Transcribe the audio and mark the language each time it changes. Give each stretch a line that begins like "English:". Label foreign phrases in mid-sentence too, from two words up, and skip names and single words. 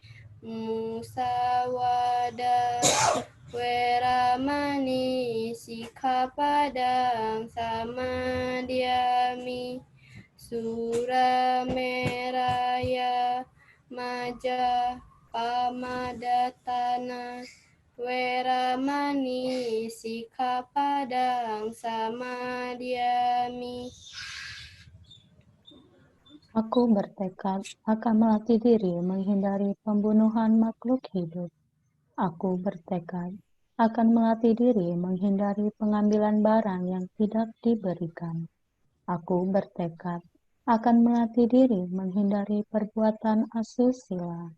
Pali: Musawada Weramani Sikkhapadang Samadhyami, Surameraya Maja Pamadatana Weramani Sikkhapadang Samadhyami.
Indonesian: Aku bertekad akan melatih diri menghindari pembunuhan makhluk hidup. Aku bertekad akan melatih diri menghindari pengambilan barang yang tidak diberikan. Aku bertekad akan melatih diri menghindari perbuatan asusila.